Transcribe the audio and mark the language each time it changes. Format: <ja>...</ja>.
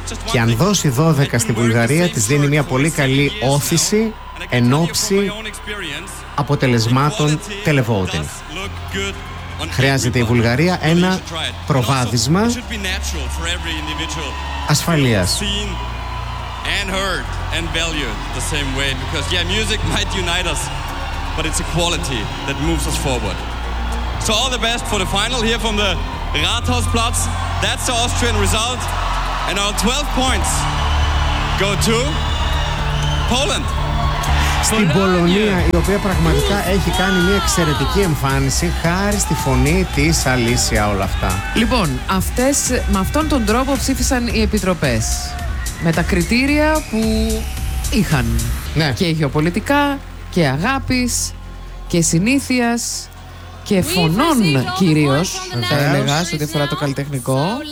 <el>Και αν δώσει 12 στη Βουλγαρία, της δίνει μια πολύ καλή όθηση εν ώψη αποτελεσμάτων televoting. Χρειάζεται η Βουλγαρία ένα προβάδισμα ασφαλείας.</el> <en>And heard and valued the same way because yeah, music might unite us, but it's equality that moves us forward. So all the best for the final here from the Rathausplatz. That's the Austrian result, and our 12 points go to Poland.</en> <el>Στην Πολωνία, η οποία πραγματικά έχει κάνει μια εξαιρετική εμφάνιση χάρη στη φωνή της Αλίσια όλα αυτά. Λοιπόν, αυτές με αυτόν τον τρόπο ψήφισαν οι επιτροπές. Με τα κριτήρια που είχαν, ναι. Και γεωπολιτικά και αγάπης και συνήθειας και φωνών κυρίως, θα έλεγα, σε ό,τι αφορά το καλλιτεχνικό.</el>